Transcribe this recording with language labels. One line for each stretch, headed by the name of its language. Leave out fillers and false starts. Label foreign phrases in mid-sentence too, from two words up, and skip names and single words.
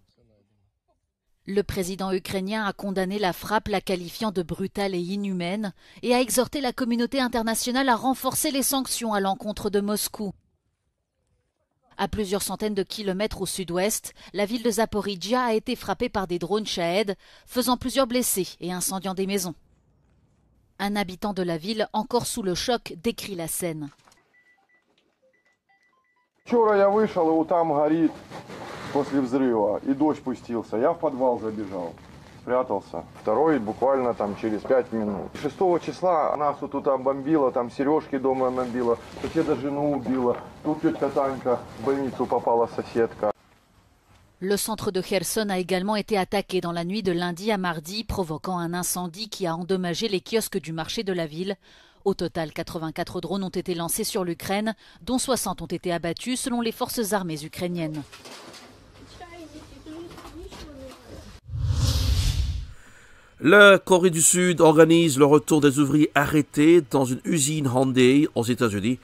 French: Le président ukrainien a condamné la frappe, la qualifiant de brutale et inhumaine, et a exhorté la communauté internationale à renforcer les sanctions à l'encontre de Moscou. À plusieurs centaines de kilomètres au sud-ouest, la ville de Zaporijjia a été frappée par des drones Shahed, faisant plusieurs blessés et incendiant des maisons. Un habitant de la ville, encore sous le choc, décrit la scène.
Russian: Вчера я вышел, и там горит после взрыва, и дождь пустился. Я в подвал забежал, спрятался. Второй буквально там через 5 минут. 6 числа нас вот тут бомбило, там Сережки дома бомбило, соседа жену убила. Тут тетка Танька в больницу попала, соседка.
French: Le centre de Kherson a également été attaqué dans la nuit de lundi à mardi, provoquant un incendie qui a endommagé les kiosques du marché de la ville. Au total, 84 drones ont été lancés sur l'Ukraine, dont 60 ont été abattus selon les forces armées ukrainiennes. La Corée du Sud organise le retour des ouvriers arrêtés dans une usine Hyundai aux États-Unis.